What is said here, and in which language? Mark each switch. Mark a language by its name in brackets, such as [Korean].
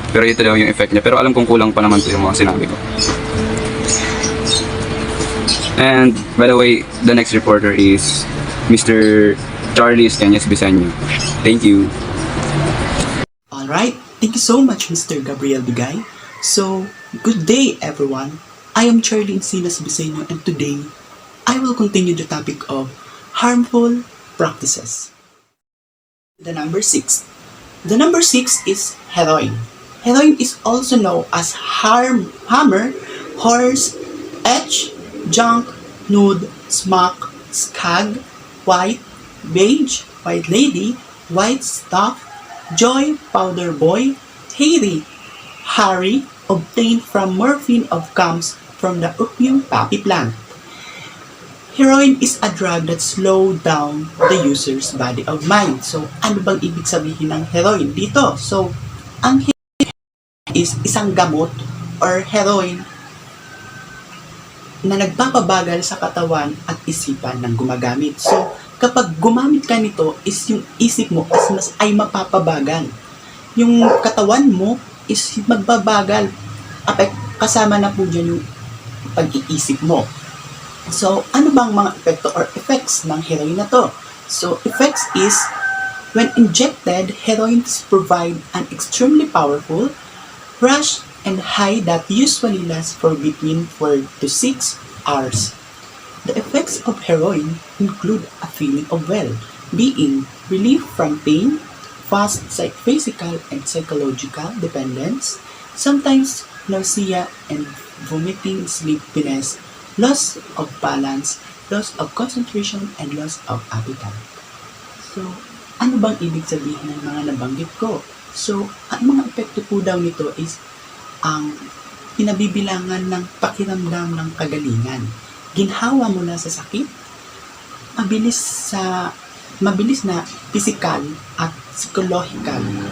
[Filipino] Pero ito daw yung effect niya. Pero alam kong kulang pa naman ito yung mga sinabi ko. [English] And, by the way, the next reporter is Mr. Charlie Escañas Biseño. Thank you. Alright, thank you so much Mr. Gabriel Bigay. So, good day everyone. I am Charlie Encinas Biseño and today, I will continue the topic of harmful practices. The number 6. The number 6 is heroin. Heroin is also known as hammer, horse, etch, junk, nude, smock, skag, white, beige, white lady, white stuff, joy, powder boy, hairy, Harry, obtained from morphine of comes from the opium poppy plant. Heroin is a drug that slow down the user's body of mind. [Filipino] So, ano bang ibig sabihin ng heroin dito? So, ang heroin is isang gamot or heroin na nagpapabagal sa katawan at isipan ng gumagamit. So, kapag gumamit ka nito is yung isip mo mas ay mapapabagal. Yung katawan mo is magbabagal. Kasama na po dyan yung pag-iisip mo. So, ano bang mga epekto or effects ng heroin na to? [English] So, effects is, when injected, heroin provide an extremely powerful rush and high that usually lasts for between 4 to 6 hours. The effects of heroin include a feeling of well-being, relief from pain, fast physical and psychological dependence, sometimes nausea and vomiting, sleepiness, loss of balance, loss of concentration, and loss of appetite. [Filipino] So, ano bang ibig sabihin ng mga nabanggit ko? So, ang mga epekto po daw nito is ang pinabibilangan ng pakiramdam ng kagalingan. Ginhawa mula sa sakit, mabilis na physical at psychological.